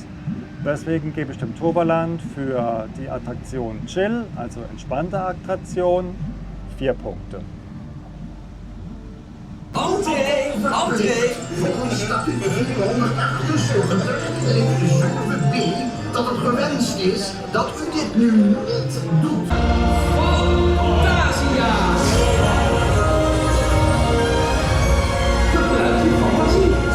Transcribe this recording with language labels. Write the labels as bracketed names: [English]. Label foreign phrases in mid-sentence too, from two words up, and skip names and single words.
[German] Deswegen gebe ich dem Toverland für die Attraktion Chill, also entspannte Attraktion, 4 Punkte. [Dutch] Dat het gewenst is dat u dit nu niet doet. Fantasia! Gebruik je fantasie.